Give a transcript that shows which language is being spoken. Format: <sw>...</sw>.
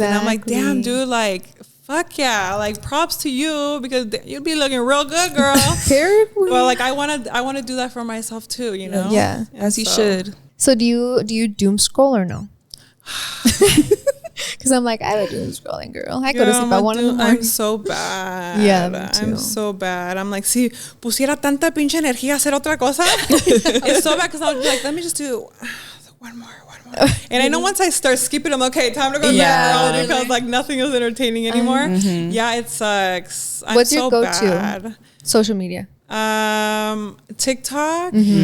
<en>And I'm like, damn, dude, like fuck yeah, like props to you, because you'd be looking real good, girl. But like I want to do that for myself too, Yeah, as you should. So do you doom scroll or no? Because I'm like, I would doom scrolling, girl. I go to sleep at 1 in the morning. I'm so bad. Yeah, me too. I'm so bad. I'm like,</en> <es>si pusiera tanta pinche energía a hacer otra cosa.</es> <en>It's so bad, because I'll be like, let me just do one more. And I know once I start skipping, I'm like, okay, time to go to bed, because like nothing is entertaining anymore. Yeah, it sucks. What's I'm your go-to bad. social media? TikTok.</en>